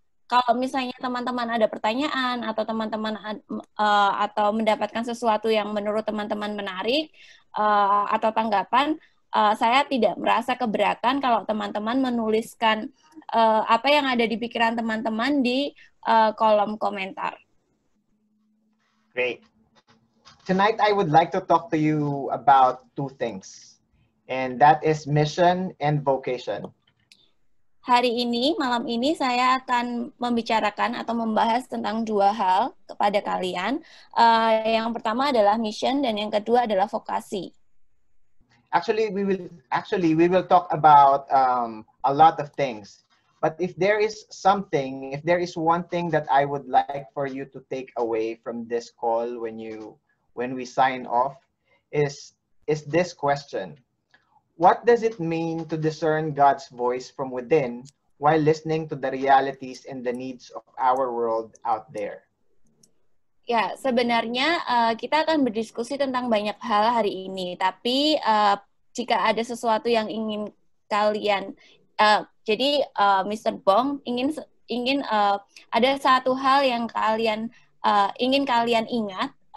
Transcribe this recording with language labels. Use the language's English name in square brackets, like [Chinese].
[Indonesian] Kalau misalnya teman-teman ada pertanyaan atau teman-teman atau mendapatkan sesuatu yang menurut teman-teman menarik atau tanggapan, saya tidak merasa keberatan kalau teman-teman menuliskan apa yang ada di pikiran teman-teman di kolom komentar. [English] Great. Tonight I would like to talk to you about two things, and that is mission and vocation. [Indonesian] Hari ini, malam ini saya akan membicarakan atau membahas tentang dua hal kepada kalian. Yang pertama adalah mission dan yang kedua adalah vokasi. [English] Actually, we will talk about a lot of things. But if there is one thing that I would like for you to take away from this call when we sign off, is this question. What does it mean to discern God's voice from within while listening to the realities and the needs of our world out there? [Indonesian] Ya, sebenarnya kita akan berdiskusi tentang banyak hal hari ini. Tapi jika ada sesuatu yang ingin kalian, jadi Mr. Bong ingin ada satu hal yang ingin kalian ingat